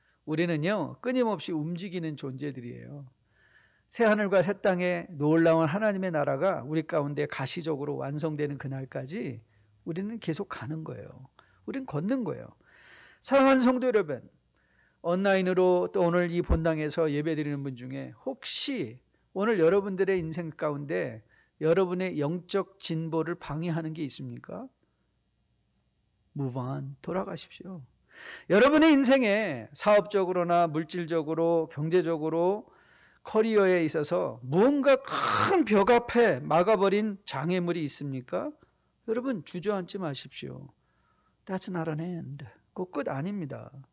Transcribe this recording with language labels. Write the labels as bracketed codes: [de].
[ko] 우리는요, 끊임없이 움직이는 존재들이에요. 새하늘과 새 땅에 놀라운 하나님의 나라가 우리 가운데 가시적으로 완성되는 그날까지 우리는 계속 가는 거예요. 우리는 걷는 거예요. 사랑하는 성도 여러분, 온라인으로 또 오늘 이 본당에서 예배드리는 분 중에 혹시 오늘 여러분들의 인생 가운데 여러분의 영적 진보를 방해하는 게 있습니까? [en] Move on, [ko] 돌아가십시오. 여러분의 인생에 사업적으로나 물질적으로, 경제적으로, 커리어에 있어서 무언가 큰 벽 앞에 막아버린 장애물이 있습니까? 여러분 주저앉지 마십시오. [en] That's not an end. [ko] 그 끝 아닙니다.